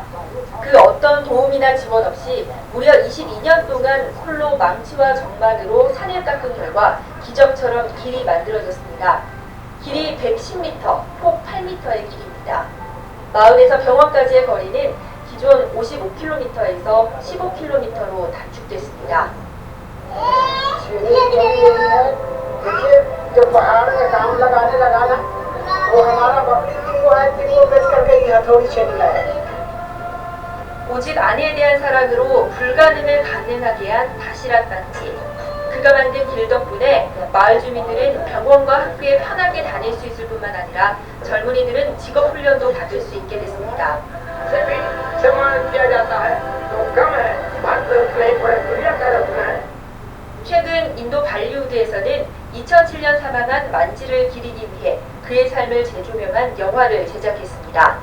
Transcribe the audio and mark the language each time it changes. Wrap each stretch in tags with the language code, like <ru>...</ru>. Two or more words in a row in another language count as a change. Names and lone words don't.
<ko>그 어떤 도움이나 지원 없이 무려 22년 동안 홀로 망치와 정만으로 산을 깎은 결과 기적처럼 길이 만들어졌습니다. 길이 110m, 폭 8m의 길입니다. 마을에서 병원까지의 거리는 기존 55km에서 15km로 단축됐습니다.</ko> <hi>जो पहाड़ में काम लगाने लगा ना वो हमारा बकरी तीनों है तीनों बेच करके ये हथौड़ी छीन लाया</hi> <ko>오직 아내에 대한 사랑으로 불가능을 가능하게 한 다시랏 만지. 그가 만든 길 덕분에 마을 주민들은 병원과 학교에 편하게 다닐 수 있을 뿐만 아니라 젊은이들은 직업 훈련도 받을 수 있게 됐습니다. 최근 인도 발리우드에서는 2007년 사망한 만지를 기리기 위해 그의 삶을 재조명한 영화를 제작했습니다.</ko>